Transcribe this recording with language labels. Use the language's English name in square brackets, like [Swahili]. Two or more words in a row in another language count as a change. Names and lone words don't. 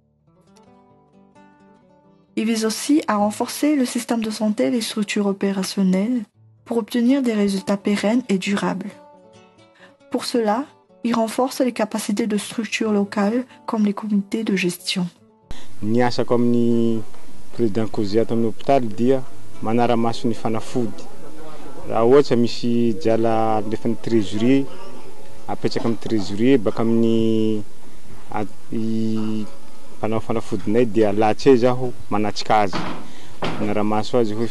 [French] Il vise aussi à renforcer le système de santé et les structures opérationnelles pour obtenir des résultats pérennes et durables. Pour cela, il renforce les capacités de structures locales comme les comités de gestion. [Malagasy] Niasako amin'ny président Kozia tamin'ny hôpital dia manara-maso ny fanafody. Raha ohatra misy jala alefan'ny trésorier apetraka amin'ny trésorier baka amin'ny mpanao fanafodinay dia lahatse zaho manatrika azy manara-maso azy hoe